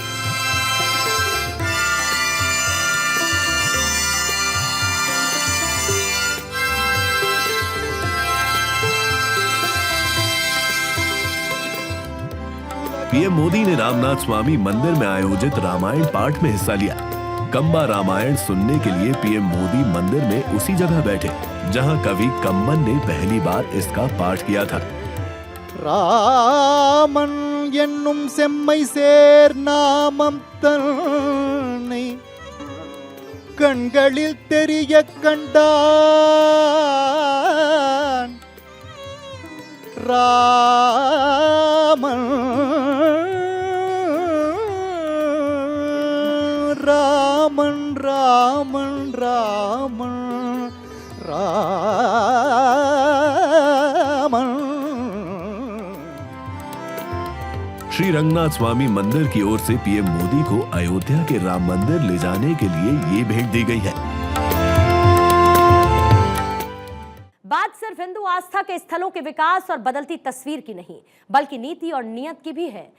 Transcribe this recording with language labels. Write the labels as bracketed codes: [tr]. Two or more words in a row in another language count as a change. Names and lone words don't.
[hi] पीएम मोदी ने रामनाथ स्वामी मंदिर में आयोजित रामायण पाठ में हिस्सा लिया। कंबा रामायण सुनने के लिए पीएम मोदी मंदिर में उसी जगह बैठे जहां कवि कंबन ने पहली बार इसका पाठ किया था। [ta] ராமன் என்னும் செம்மை சேர் நாமம் தன்னை கண்களில் தெரிய கண்டான் ராமன் ராமன் ராமன் ராமன் ராமன்। [hi] श्री रंगनाथ स्वामी मंदिर की ओर से पीएम मोदी को अयोध्या के राम मंदिर ले जाने के लिए ये भेंट दी गई है। बात सिर्फ हिंदू आस्था के स्थलों के विकास और बदलती तस्वीर की नहीं, बल्कि नीति और नियत की भी है।